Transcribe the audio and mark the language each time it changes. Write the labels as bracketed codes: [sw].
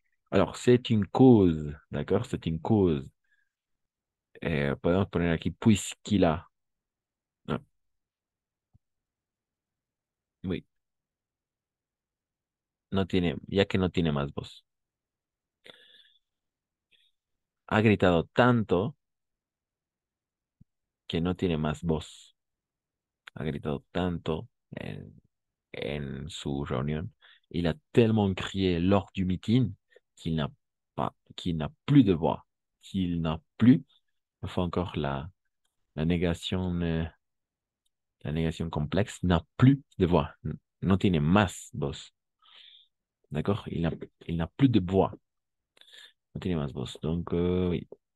[fr] Alors, c'est une cause, d'accord? C'est une cause. [es] Podemos poner aquí puisqu'il a. Ah, oui, no tiene, ya que no tiene más voz. Ha gritado tanto que no tiene más voz. Ha gritado tanto en su reunión. [fr] Il a tellement crié lors du meeting qu'il n'a plus de voix. Qu'il n'a plus, enfin encore la négation complexe, n'a plus de voix. [es] No tiene más voz. [fr] D'accord? Il n'a plus de voix. No tiene más voz. Donc, oui.